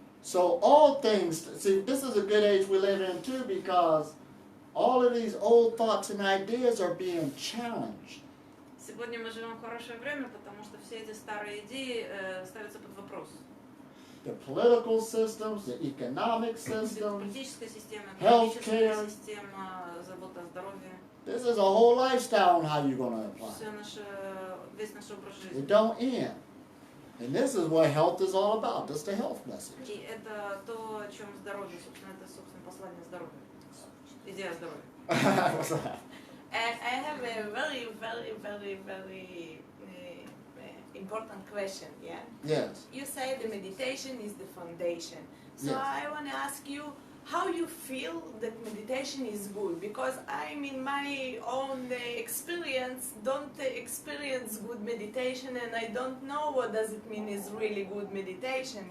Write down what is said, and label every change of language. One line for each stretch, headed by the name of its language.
English: So all things, see, this is a good age we live in too, because all of these old thoughts and ideas are being challenged.
Russian: Сегодня мы живем в хорошее время, потому что все эти старые идеи ставятся под вопрос.
English: The political systems, the economic systems,
Russian: Политическая система,
English: healthcare.
Russian: экономическая система, забота о здоровье,
English: this is a whole lifestyle on how you're going to apply
Russian: все
English: it.
Russian: весь наш образ
English: It
Russian: жизни.
English: don't end. And this is what health is all about. That's the health message.
Russian: И это то, о чем здоровье, собственно, это, собственно, послание здоровья. Идея здоровья.
English: And I have a very, very, very, very important question, yeah? Yes. You say the meditation is the foundation. So Yes. I want to ask you how you feel that meditation is good, because I'm in my own experience don't experience good meditation, and I don't know what does it mean is really good meditation.